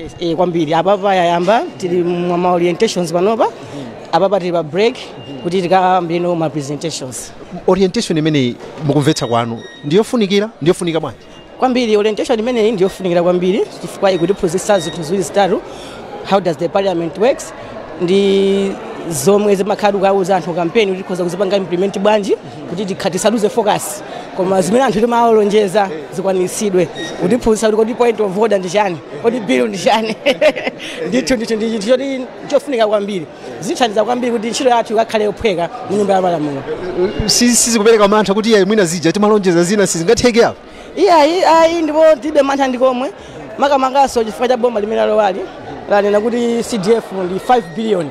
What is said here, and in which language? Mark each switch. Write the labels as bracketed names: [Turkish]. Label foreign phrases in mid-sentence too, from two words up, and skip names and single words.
[Nyanja] Yes, kwambiri. Apa yayamba tili ma orientations panopa. Apa tili pa break kuti tikayambire ma presentations. Orientation imene mukumvetsa kwanu ndiyofunikira bwanji? Kwambiri orientation imene ndiyofunikira kwambiri chifukwa ikutiphunzitsa zinthu ziwiri zitatu. [English] How does the parliament works? [Nyanja] Ndi zomwe zimakhala kuwauza anthu kampeni kuti tikhoza kuzipanga implement bwanji kuti tikhatisaduze focus, koma zimene anthu timawalonjeza zikwaniritsidwe, kutiphunzitsa kuti kodi [English] point of order [Nyanja] ndi chani, kodi bill ndi chani. Ndithu ndichofunika kwambiri, zithandiza kwambiri kuti ntchito yathu ikakhale yophweka mu nyumba ya malamulo. Sizikupereka mantha kuti iye mwina zija timalonjeza zina sizingatheke apo? Iya ndipo tibe mantha ndikomwe makamangaso chifukwa cha bomba limene lowali lanena kuti CDF ndi 5 billion.